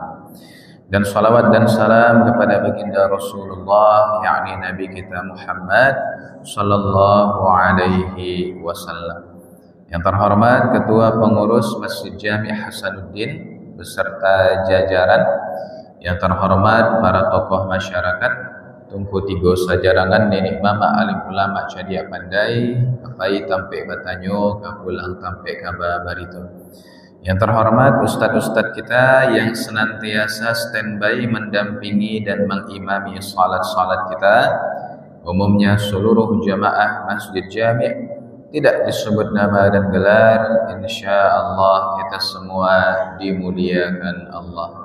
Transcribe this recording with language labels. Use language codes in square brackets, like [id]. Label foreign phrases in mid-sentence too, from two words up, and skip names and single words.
[id] Dan salawat dan salam kepada baginda Rasulullah, yakni Nabi kita Muhammad [ar] صلى الله عليه وسلم. [id] Yang terhormat Ketua Pengurus Masjid Jami' Hasanuddin beserta jajaran, yang terhormat para tokoh masyarakat, [min] Tungku Tigo Sajarangan, Nenek Mama Alim Ulama Cadia Pandai, Kapai Tampe Batanyo, Kapulang Tampe Kaba Barito. [id] Yang terhormat ustadz-ustadz kita yang senantiasa standby mendampingi dan mengimami salat-salat kita, umumnya seluruh jamaah Masjid Jami', tidak disebut nama dan gelar, insyaallah kita semua dimuliakan Allah.